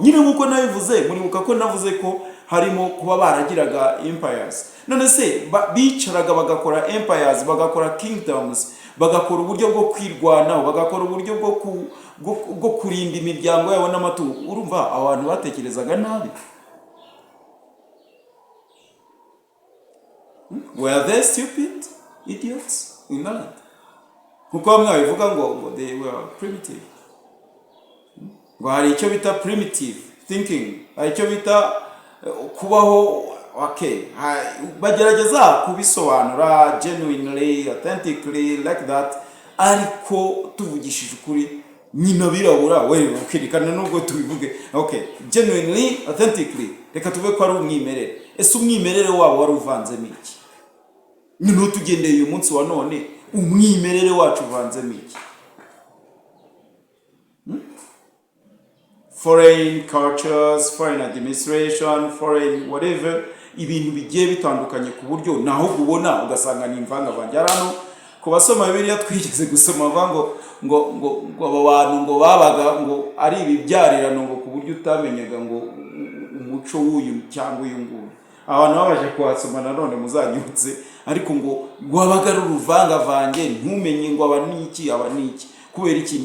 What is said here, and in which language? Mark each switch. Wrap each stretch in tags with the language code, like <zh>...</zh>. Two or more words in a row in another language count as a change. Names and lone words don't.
<rw>Nyine nkuko nabivuze, muribuka ko navuze ko harimo kuba baragiraga empires. None se bicaraga bagakora empires, bagakora kingdoms, bagakora uburyo bwo kwirwanaho, bagakora uburyo bwo kurinda imiryango yabo n'amatungo. Urumva abantu batekerezaga nabi?</rw> <en>Were they stupid idiots? Not.</en> <rw>Kuko bamwe babivuga ngo</rw> <en>they were primitive.</en> <rw>Ngo hari icyo bita</rw> <en>primitive thinking,</en> <rw>hari icyo bita kubaho bagerageza kubisobanura</rw> <en>genuinely, authentically, like that.</en> <rw>Ariko tuvugishije ukuri, nyina birabura wewe ukirikana nubwo tubivuge</rw> <en>genuinely, authentically,</en> <rw>reka tuve ko ari umwimerere. Ese umwimerere wabo wari uvanzemo iki? Niho tugendeye uyu munsi wa none, umwimerere wacu uvanzemo iki?</rw> <en>Foreign cultures, foreign administration, foreign whatever,</en> <rw>ibintu bigiye bitandukanye ku buryo naho ubona ugasanga ni imvangavange. Hano ku basoma Bibiliya twigeze gusoma ngo abo bantu ngo babaga ngo ari ibibyarirano ngo ku buryo utamenyaga ngo umuco w'uyu cyangwa uyu nguyu. Abantu babaje kuhasoma nanone muzanyutse, ariko ngo wabaga ari uruvangavange ntumenye ngo aba niki kubera iki?</rw>